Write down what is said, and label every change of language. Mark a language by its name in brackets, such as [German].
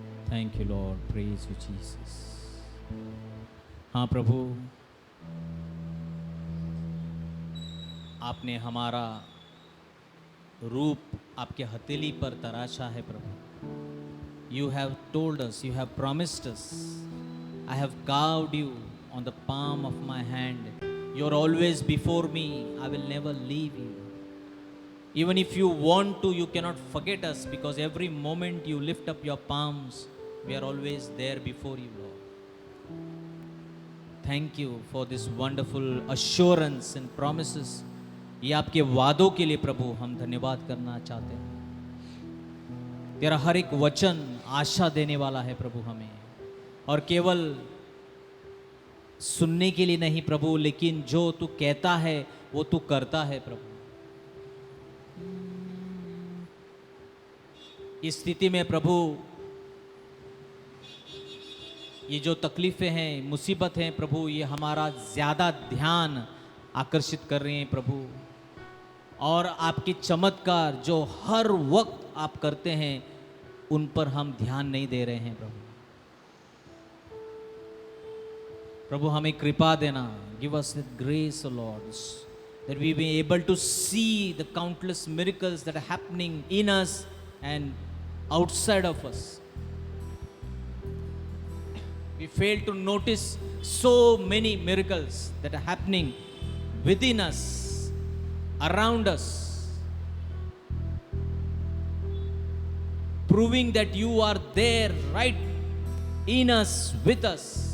[English] Thank you lord, praise you Jesus. [Hindi] हाँ प्रभु, आपने हमारा रूप आपके हथेली पर तराशा है प्रभु। [English] You have told us, you have promised us, I have carved you on the palm of my hand. You're always before me, I will never leave you. Even if you want to, you cannot forget us, because every moment you lift up your palms, we are always there before you, Lord. Thank you for this wonderful assurance and promises. [Hindi] ये आपके वादों के लिए प्रभु हम धन्यवाद करना चाहते हैं। तेरा हर एक वचन आशा देने वाला है प्रभु हमें, और केवल सुनने के लिए नहीं प्रभु, लेकिन जो तू कहता है वो तू करता है प्रभु। इस स्थिति में प्रभु ये जो तकलीफें हैं, मुसीबत हैं प्रभु, ये हमारा ज़्यादा ध्यान आकर्षित कर रही हैं प्रभु, और आपके चमत्कार जो हर वक्त आप करते हैं उन पर हम ध्यान नहीं दे रहे हैं प्रभु। प्रभु हमें कृपा देना, [English] Give us the grace lord, that we be able to see the countless miracles that are happening in us and outside of us. We fail to notice so many miracles that are happening within us, around us, proving that you are there right in us, with us.